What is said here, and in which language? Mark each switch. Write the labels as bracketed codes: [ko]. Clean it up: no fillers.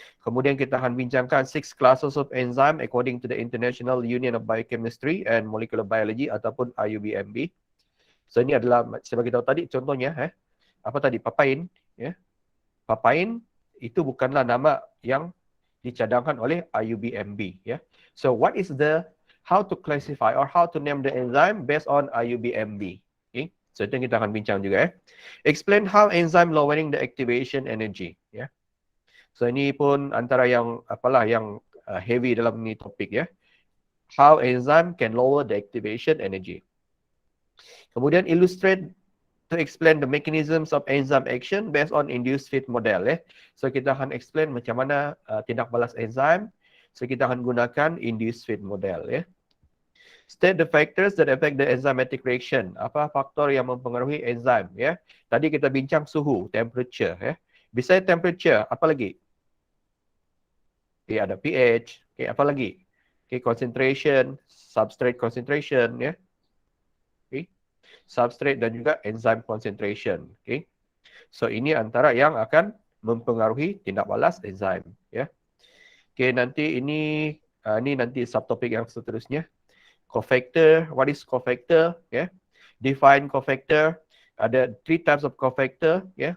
[ms] Kemudian kita akan bincangkan [en] 6 classes of enzyme according to [ms] the International Union of Biochemistry and Molecular Biology ataupun IUBMB. So ini adalah saya bagi tahu tadi contohnya, apa tadi, papain, ya. Papain itu bukanlah nama yang dicadangkan oleh IUBMB, ya. [en] So what is how to classify or how to name the enzyme based on IUBMB. Okay? [ms] So itu yang kita akan bincang juga, ya. [en] Explain how enzyme lowering the activation energy, [ms] ya. So ini pun antara yang yang heavy dalam ini topik, ya. [en] How enzyme can lower the activation energy. [ms] Kemudian [en] illustrate to explain the mechanisms of enzyme action based on induced fit model, ya. [ms] So kita akan explain macam mana tindak balas enzyme. So kita akan gunakan induced fit model, ya. [en] State the factors that affect the enzymatic reaction. [ms] Apa faktor yang mempengaruhi enzim, ya. Tadi kita bincang suhu, temperature, ya. [en] Besides temperature, [ms] apa lagi? [en] Okay, ada pH, okay, [ms] apa lagi? [en] Okay, concentration, substrate concentration, ya. Okay. Substrate [ms] dan juga [en] enzyme concentration, okay. [ms] So ini antara yang akan mempengaruhi tindak balas enzim, ya. Okay, nanti ini nanti subtopik yang seterusnya. [en] Cofactor, what is cofactor? Yeah. Define cofactor. [ms] Ada 3 [en] types of cofactor, yeah.